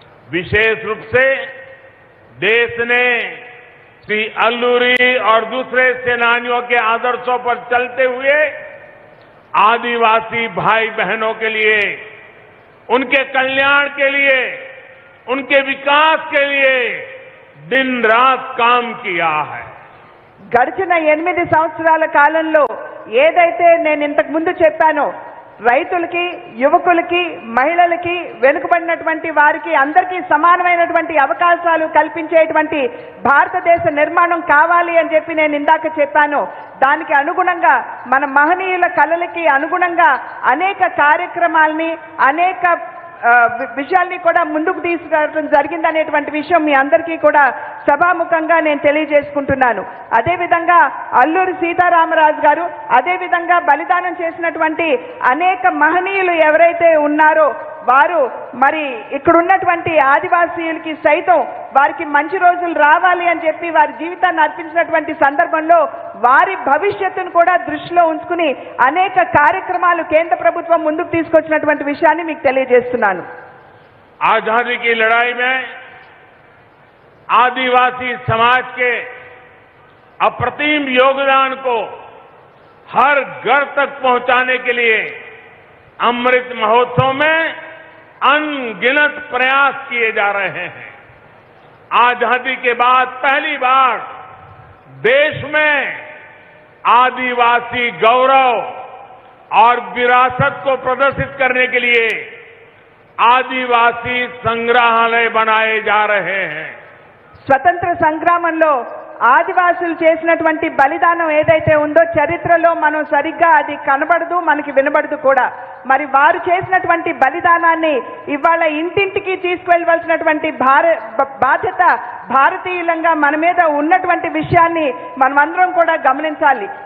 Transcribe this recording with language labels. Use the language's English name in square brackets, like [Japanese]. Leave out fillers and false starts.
[Hindi] विशेष रूप से देश ने श्री अल्लूरी और दूसरे सेनानियों के आदर्शों पर चलते हुए आदिवासी भाई बहनों के लिए, उनके कल्याण के लिए, उनके विकास के लिए दिन रात काम किया है. [Telugu] గడిచిన 8 సంవత్సరాల కాలంలో ఏదైతే నేను ఇంతకు ముందు చెప్పానో రైతులకి, యువకులకి, మహిళలకి, వెనుకబడినటువంటి వారికి అందరికీ సమానమైనటువంటి అవకాశాలు కల్పించేటువంటి భారతదేశ నిర్మాణం కావాలి అని చెప్పి నేను ఇందాక చెప్పాను. దానికి అనుగుణంగా మన మహనీయుల కలలకి అనుగుణంగా అనేక కార్యక్రమాలని, అనేక విషయాల్ని కూడా ముందుకు తీసుకురావడం జరిగిందనేటువంటి విషయం మీ అందరికీ కూడా సభాముఖంగా నేను తెలియజేసుకుంటున్నాను. అదేవిధంగా అల్లూరి సీతారామరాజు గారు, అదేవిధంగా బలిదానం చేసినటువంటి అనేక మహనీయులు ఎవరైతే ఉన్నారో వారు మరి ఇక్కడ ఉన్నటువంటి ఆదివాసీయులకి సైతం వారికి మంచి రోజులు రావాలి అని చెప్పి వారి జీవితాన్ని అర్పించినటువంటి సందర్భంలో వారి భవిష్యత్తును కూడా దృష్టిలో ఉంచుకుని అనేక కార్యక్రమాలు కేంద్ర ప్రభుత్వం ముందుకు తీసుకొచ్చినటువంటి విషయాన్ని మీకు తెలియజేస్తున్నాను. [Hindi] आजादी की लड़ाई में आदिवासी समाज के अप्रतिम योगदान को हर घर तक पहुंचाने के लिए अमृत महोत्सव में अनगिनत प्रयास किए जा रहे हैं. आजादी के बाद पहली बार देश में आदिवासी गौरव और विरासत को प्रदर्शित करने के लिए आदिवासी संग्रहालय बनाए जा रहे हैं. [Telugu] స్వతంత్ర సంగ్రామంలో ఆదివాసులు చేసినటువంటి బలిదానం ఏదైతే ఉందో చరిత్రలో మనం సరిగ్గా అది కనబడదు, మనకి వినబడదు కూడా. మరి వారు చేసినటువంటి బలిదానాన్ని ఇవాళ ఇంటింటికి తీసుకువెళ్ళవలసినటువంటి బాధ్యత భారతీయులంగా మన మీద ఉన్నటువంటి విషయాన్ని మనమందరం కూడా గమనించాలి.